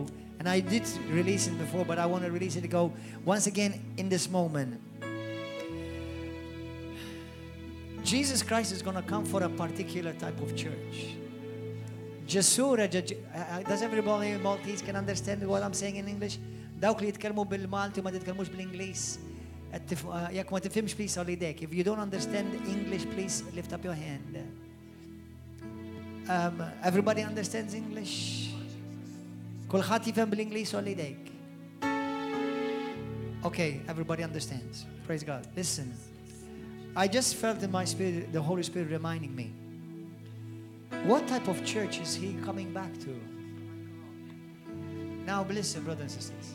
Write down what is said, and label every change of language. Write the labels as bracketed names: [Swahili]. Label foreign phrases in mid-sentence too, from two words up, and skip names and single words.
[English] And I did release it before, but I want to release it again once again in this moment. Jesus Christ is going to come for a particular type of church. Does everybody in Maltese can understand what I'm saying in English? [Maltese] Dawk li jitkellmu bil-Malti ma titkellmux bil-Ingliż. Jekk ma tifhimx please ħolli dek. [English] If you don't understand English, please lift up your hand. Everybody understands English? [Maltese] Kulħadd jifhem bil-Ingliż ħolli dek. [English] Okay, everybody understands. Praise God. Listen. I just felt in my spirit, the Holy Spirit reminding me, what type of church is He coming back to? Now listen, brothers and sisters.